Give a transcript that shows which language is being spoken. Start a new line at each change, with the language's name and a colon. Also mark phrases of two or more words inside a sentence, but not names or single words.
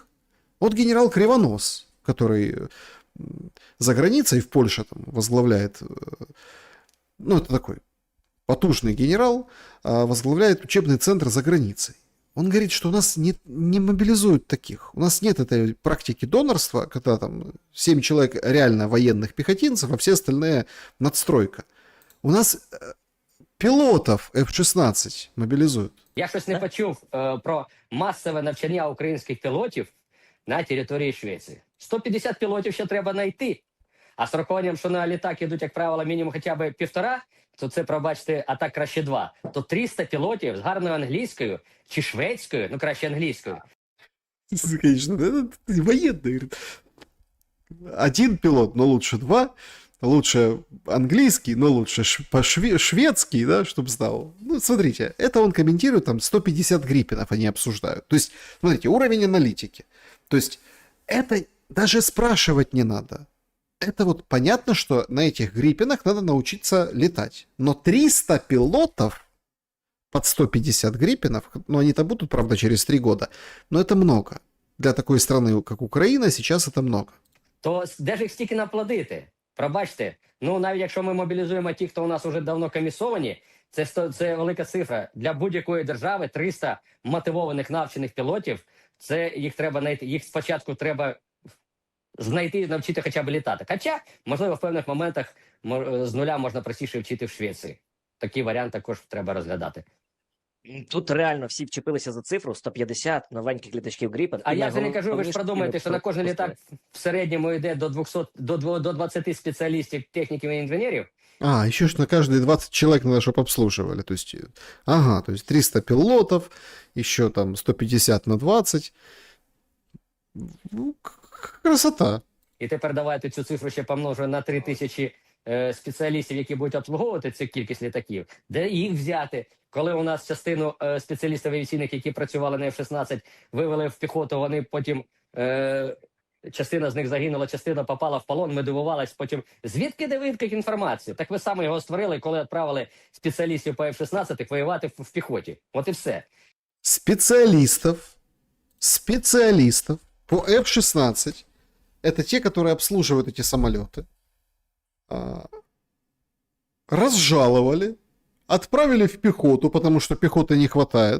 Russian: Вот генерал Кривонос, который за границей в Польше там возглавляет, ну, это такой потужный генерал, возглавляет учебный центр за границей. Он говорит, что у нас не мобилизуют таких. У нас нет этой практики донорства, когда там 7 человек реально военных пехотинцев, а все остальные надстройка.
Ukrainian: У нас пілотів F-16 мобілізують. Я щось не почув про масове навчання українських пілотів на території Швеції. 150 пілотів ще треба знайти. А з рахуванням, що на літак ідуть, як правило, мінімум хоча б 1,5, то це, пробачте, а так краще 2. То 300 пілотів з гарною англійською чи шведською, ну краще англійською.
Russian: Конечно, это военный. Один пилот, но лучше 2. Лучше английский, но лучше шведский, да, чтобы знал. Ну, смотрите, это он комментирует, там 150 гриппенов они обсуждают. То есть, смотрите, уровень аналитики. То есть, это даже спрашивать не надо. Это вот понятно, что на этих гриппенах надо научиться летать. Но 300 пилотов под 150 гриппенов, ну, они-то будут, правда, через 3 года, но это много. Для такой страны, как Украина, сейчас это много.
Ukrainian: То де ж їх стільки наплодити? Пробачте, ну навіть якщо ми мобілізуємо ті, хто у нас вже давно комісовані, це велика цифра. Для будь-якої держави 300 мотивованих навчених пілотів, це їх треба знайти. Їх спочатку треба знайти і навчити хоча б літати. Хоча, можливо, в певних моментах з нуля можна простіше вчити в Швеції. Такий варіант також треба розглядати. Тут реально всі вчепилися за цифру 150 новеньких літачків Gripen. А я вже не кажу, ви ж продумаєте, що на кожен літак в середньому йде до 200, до 20 спеціалістів, техніків і інженерів.
Russian: Еще ж на каждые 20 человек надо, чтобы обслуживали. То есть, то есть 300 пилотов, еще там 150 на 20. Ну, красота.
Ukrainian: І тепер давайте цю цифру ще помножуємо на 3000 спеціалістів, які будуть обслуговувати цю кількість літаків. Де їх взяти? Коли у нас частину спеціалістів авіаційних, які працювали на F-16, вивели в піхоту, вони потім, частина з них загинула, частина попала в полон, ми дивувалися потім, звідки дивитки інформацію? Так ви саме його створили, коли відправили спеціалістів по F-16 воювати в піхоті. От і все.
Russian: Специалистов по F-16, это те, которые обслуживают эти самолеты, разжаловали, отправили в пехоту, потому что пехоты не хватает.